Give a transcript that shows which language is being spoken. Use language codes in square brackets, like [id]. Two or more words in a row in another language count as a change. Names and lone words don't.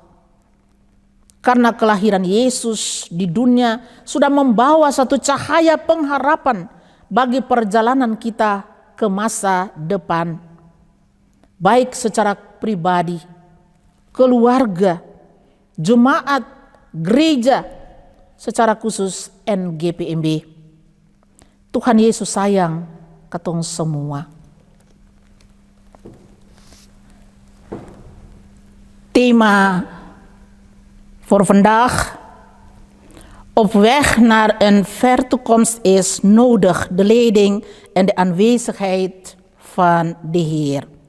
[id] Karena kelahiran Yesus di dunia sudah membawa satu cahaya pengharapan bagi perjalanan kita ke masa depan. Baik secara pribadi, keluarga, jemaat, gereja, secara khusus NGPMB. [abs] Tuhan Yesus sayang ketong semua. [nl] Thema voor vandaag: op weg naar een ver toekomst is nodig de leiding en de aanwezigheid van de Heer.